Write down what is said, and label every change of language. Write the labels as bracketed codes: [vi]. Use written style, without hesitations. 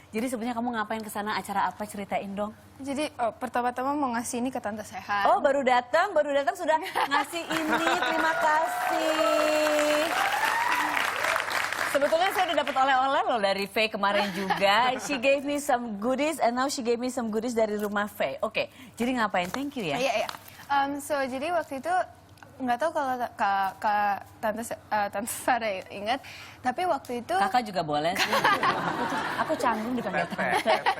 [id] Jadi sebenarnya kamu ngapain ke sana? Acara apa? Ceritain dong. Jadi pertama-tama mau ngasih ini ke Tante Sehat. Oh, baru datang sudah ngasih ini. Terima kasih. Sebetulnya saya udah dapat oleh-oleh loh dari Faye kemarin juga. [en] She gave me some goodies and now she gave me some goodies [id] dari Rumah Faye. Oke, jadi ngapain? [en] Thank you [id] ya. Iya. So jadi waktu itu nggak tahu kalau Tante Sarah ingat, tapi waktu itu kakak juga boleh sih. Aku canggung dipanggil Tante.